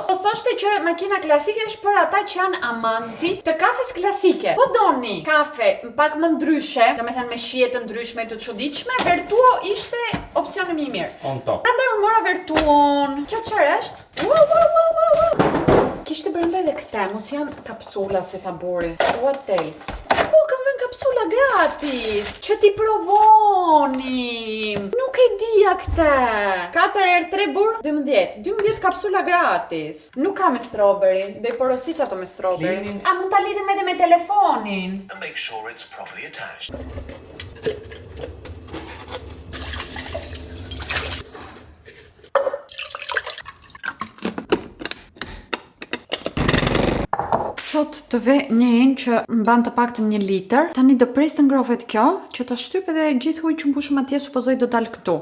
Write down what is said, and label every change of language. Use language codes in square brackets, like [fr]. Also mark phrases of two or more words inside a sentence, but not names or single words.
[sq] Po thoshte që makina klasike është për ata që janë amanti të kafes klasike. Po doni kafe pak më ndryshe, domethënë me shije të ndryshme të çuditshme, Vertuo ishte opsioni më i mirë. [en] On top. [sq] Prandaj unë mora Vertuon. Kjo çfarë është? Wow. Kishte brenda edhe këta, mos janë kapsula si tha Bori. [en] What else? [sq] Po kam vënë kapsula gratis, që ti provonim. Nuk e dija këtë. 4x3 burr, 12 kapsula gratis. Nuk ka me strawberry, do i porosis ato me strawberry. A mund ta lidhem edhe me telefonin? [en] And make sure it's properly attached. [sq] Sot të ve një enë që mban të paktën 1 litër. Tani do pres të ngrohet kjo, që të shtyp edhe gjithë ujë që mbushëm atje supozoj do dal këtu.